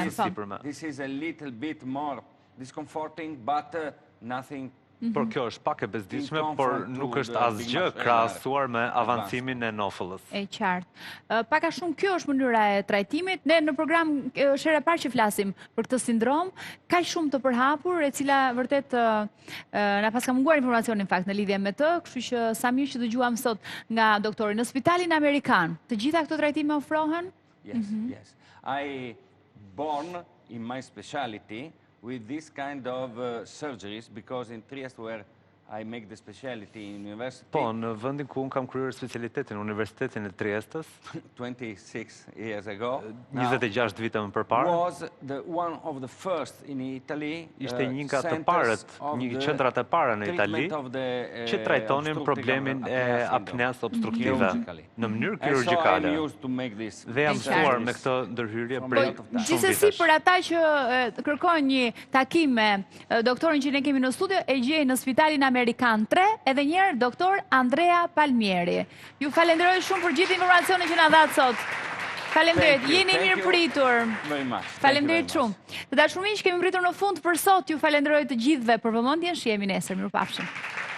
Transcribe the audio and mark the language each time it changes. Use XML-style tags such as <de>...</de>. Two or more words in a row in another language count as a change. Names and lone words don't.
<sq>qelzës së po. sipërme.</sq> <en>This is a little bit more discomforting, but nothing.</en> <sq>Por kjo është pak e bezdishme,</sq> <en>In</en> <sq>por</sq> <en>comfort</en> <sq>nuk</sq> <en>to</en> <sq>është</sq> <en>the</en> <sq>asgjë</sq> <en>big</en> <sq>krahasuar me avancimin e nofullës. E qartë. Paka shumë kjo është mënyra e trajtimit. Ne në program është hera e parë që flasim për këtë sindrom, kaq shumë të përhapur, e cila vërtet na pas ka munguar informacion në fakt në lidhje me të, kështu që sa mirë që dëgjuam sot nga doktori. Në Spitalin Amerikan, të gjitha këto trajtime ofrohen?</sq> <en>Yes, yes. I born in my specialty with this kind of surgeries because in Trieste where I make the specialty in university.</en> <sq>Po, në vendin ku unë kam kryer specialitetin në Universitetin e Triestës,</sq> <en>26 years ago.</en> <sq>26 vite më përpara,</sq> <en>Was the one of the first in Italy.</en> <sq>ishte një nga të parët, një qendrat e para në Itali, që trajtonin problemin e apneas obstruktive në mënyrë kirurgjikale. Dhe jam mësuar me këtë ndërhyrje</sq> <en>From</en> <sq>prej</sq> <en>lot of time.</en> <sq>shumë Gjithsesi vitesh. për ata që kërkojnë një takim me doktorin që ne kemi në studio, e gjej në Spitalin Amerikan 3, edhe njerë doktor Andrea Palmieri. Ju falenderoj shumë për gjithë informacionin që na dhatë sot. Falenderit,</sq> <en>Thank you,</en> <sq>jeni</sq> <en>thank</en> <sq>mirë</sq> <en>you</en> <sq>pritur.</sq> <en>very much. Thank you</en> <sq>Falenderit</sq> <en>very</en> <sq>shumë. Të dashur miq, kemi pritur në fund për sot. Ju falenderoj të gjithëve për vëmendjen. Shihemi nesër. Mirupafshim.</sq>